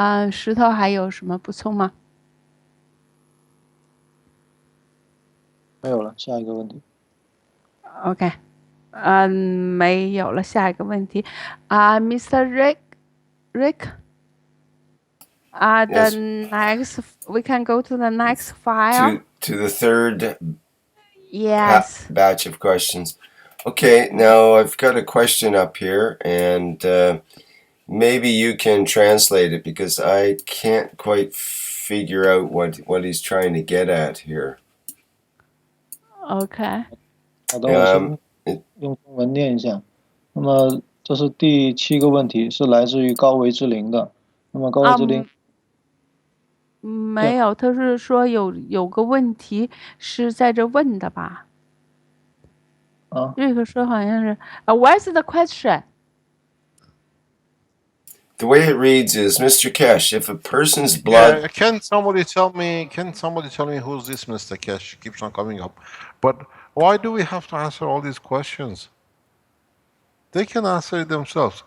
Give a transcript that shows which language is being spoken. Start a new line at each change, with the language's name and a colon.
Chinese: 石头还有什么补充吗？没有了，下一个问题。 OK，没有了，下一个问题，Mr.
English: Rick，the next we can go to the next file. To the third yes batch of questions. Okay, now I've got a question up here, and maybe you can translate it because I can't quite figure out what he's trying to get at here. OK。
Chinese: 好的，我先用中文念一下。那么这是第7个问题，是来自于高维之灵的。那么高维之灵，没有，他是说有个问题是在这问的吧？瑞克说好像是，
English: What's the question? The way it reads is, Mr. Keshe, if a person's blood... Can somebody tell me who's this Mr. Keshe? Keeps on coming up. But why do we have to answer all these questions? They can answer it themselves.